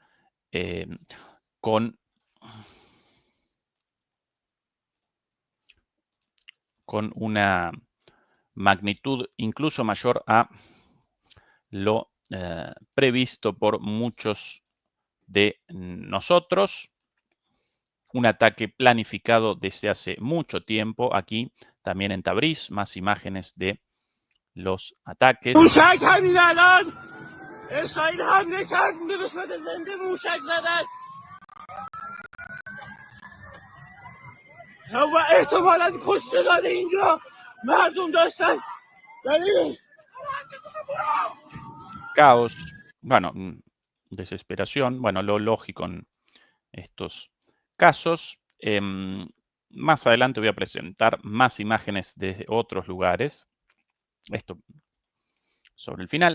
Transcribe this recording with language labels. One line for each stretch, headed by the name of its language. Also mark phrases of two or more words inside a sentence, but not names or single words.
Spanish: Con una magnitud incluso mayor a lo previsto por muchos de nosotros. Un ataque planificado desde hace mucho tiempo. Aquí también en Tabriz, más imágenes de los ataques.
Persian: اسرائیل حمله کرد به صورت زنده موشک زدن و احتمالاً کشتگان اینجا مردم داشتن ولی
Spanish: Caos, bueno, desesperación, bueno, lo lógico en estos casos. Más adelante voy a presentar más imágenes de otros lugares. Esto sobre el final.